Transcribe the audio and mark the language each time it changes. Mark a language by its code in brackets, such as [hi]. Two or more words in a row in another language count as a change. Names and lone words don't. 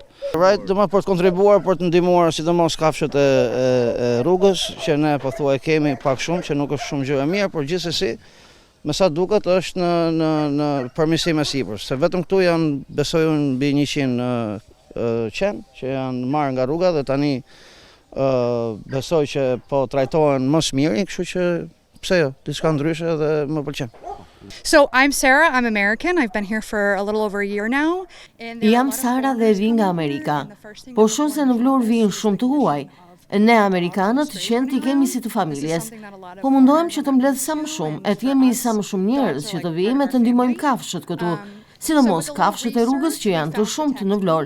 [sq] Domethënë për të kontribuar, për të ndihmuar sidomos kafshët e rrugës, që ne pothuaj kemi pak shumë, që nuk është shumë gjë e mirë, por gjithsesi me sa duket është në përmirësim e sipër, se vetëm këtu janë, besoj unë, mbi 100 qenë që janë marrë nga rruga dhe tani besoj që po trajtohen më së miri, kështu që pse jo, diçka ndryshe dhe më pëlqen. [en] So I'm Sarah, I'm American. I've been here for a little over a year now. [sq] Jam Sara dhe vi nga Amerika. Po shumë se në Vlorë vijnë shumë të huaj. Ne amerikanët qenë t'i kemi si të familjes. Po mundohem që të mbledh sa më shumë, e t'jemi sa më shumë njerëz që të vijmë e të ndihmojmë kafshët këtu, sidomos kafshët e rrugës që janë të shumtë në Vlorë.